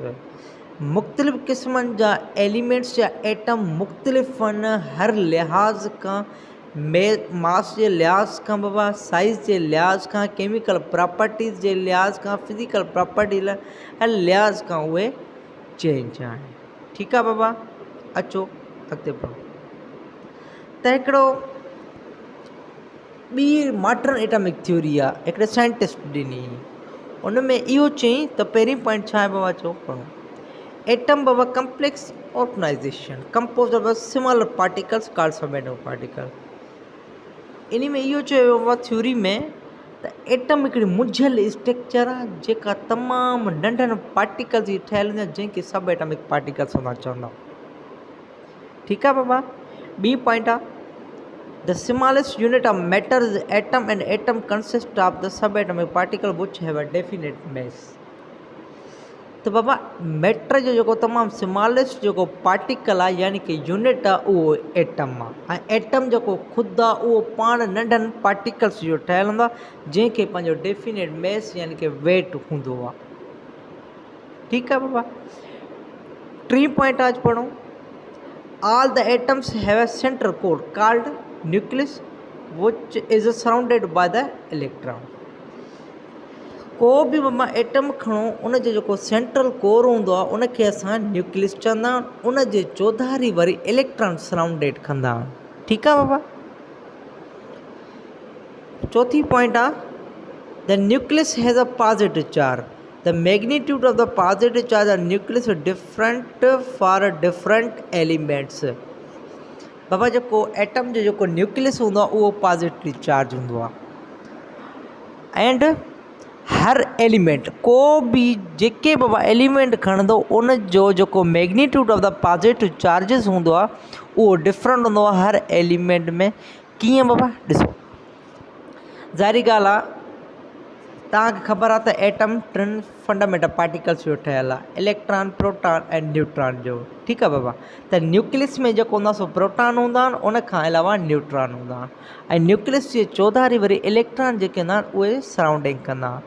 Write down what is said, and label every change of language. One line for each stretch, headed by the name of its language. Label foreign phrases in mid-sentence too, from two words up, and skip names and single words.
Sindhi: मुख़्तलिफ़ क़िस्मनि जा एलिमेंट्स या एटम मुख़्तलिफ़ आहिनि हर लिहाज़ खां, मास जे लिहाज़ खां बाबा, साइज़ जे लिहाज़ खां,
English: chemical properties
Sindhi: जे लिहाज़ खां,
English: physical property
Sindhi: लिहाज़ खां उहे चेंज आहिनि। ठीकु आहे बाबा, अचो अॻिते पढ़ो। त हिकिड़ो ॿी
English: modern atomic theory
Sindhi: आहे, हिकिड़े साइंटिस्ट ॾिनी, उन में इहो चयईं त पहिरीं पॉइंट छा आहे बाबा, चओ पढ़ो।
English: atom बाबा complex organization compose of smaller particles called subatomic particle।
Sindhi: इन में इहो चयो बाबा थ्योरी में त एटम हिकिड़ी मुंझियल स्ट्रक्चर आहे जेका तमामु नंढनि पार्टिकल्स जी ठहियलु हूंदी आहे, जंहिंखे
English: sub atomic particles
Sindhi: हूंदा चवंदा। ठीकु आहे बाबा। ॿी पॉइंट आहे
English: the smallest unit of matter is atom and atom consist of the sub atomic particle which have a definite mass.
Sindhi: त बाबा मैटर जो जेको तमामु स्मॉलेस्ट जेको पार्टिकल आहे यानी कि यूनिट आहे उहो एटम आहे, ऐं एटम जेको ख़ुदि आहे उहो पाण नंढनि पार्टिकल्स जो ठहियलु हूंदो आहे जंहिंखे पंहिंजो
English: definite mass
Sindhi: यानी कि वेट हूंदो आहे। ठीकु आहे बाबा। टी पॉइंट आज पढ़ो।
English: all the atoms have a central core called nucleus which is surrounded by the electron.
Sindhi: को बि बाबा एटम खणो, उन जो जेको
English: central core
Sindhi: हूंदो आहे उनखे असां न्यूक्लियस चवंदा आहियूं, उन जे चौधारी वरी इलेक्ट्रॉन सराउंडेड कंदा आहिनि। ठीकु आहे बाबा। चौथी पॉइंट आहे
English: the nucleus has a positive charge, the magnitude of the positive charge of nucleus different for different elements.
Sindhi: बाबा जेको एटम जो जेको न्यूक्लियस हूंदो आहे उहो
English: positive charge
Sindhi: हूंदो आहे, एंड हर एलिमेंट
Urdu: کو بھی
Sindhi: जेके बाबा एलिमेंट खणंदो उन जो जेको
English: magnitude of the positive charges
Sindhi: हूंदो आहे उहो डिफरेंट हूंदो आहे हर एलिमेंट में। कीअं बाबा, ॾिसो ज़ाहिरी ॻाल्हि आहे, तव्हांखे ख़बर आहे त एटम टिनि
English: fundamental particles
Sindhi: जो ठहियलु आहे, इलेक्ट्रॉन, प्रोटॉन ऐं न्यूट्रॉन जो। ठीकु आहे बाबा। त न्यूक्लियस में जेको हूंदो आहे सो प्रोटॉन हूंदा आहिनि, उन खां अलावा न्यूट्रॉन हूंदा आहिनि, ऐं न्यूक्लियस जे चौधारी वरी इलेक्ट्रॉन जेके हूंदा आहिनि उहे सराउंडिंग कंदा आहिनि।